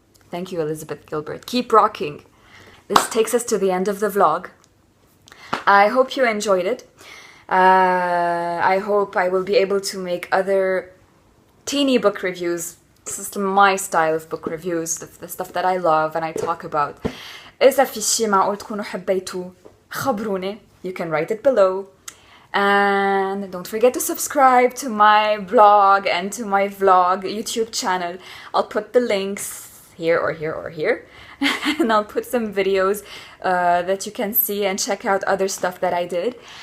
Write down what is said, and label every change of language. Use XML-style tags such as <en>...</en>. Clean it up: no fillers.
<en>Thank you, Elizabeth Gilbert. Keep rocking. This takes us to the end of the vlog. I hope you enjoyed it. I hope I will be able to make other teeny book reviews. This is my style of book reviews, the stuff that I love and I talk about.</en> <ar>إذا في شي معقول تكونوا حبيتوا خبروني.</ar> <en>You can write it below. And don't forget to subscribe to my blog and to my vlog YouTube channel. I'll put the links here or here or here. And I'll put some videos that you can see and check out other stuff that I did.</en>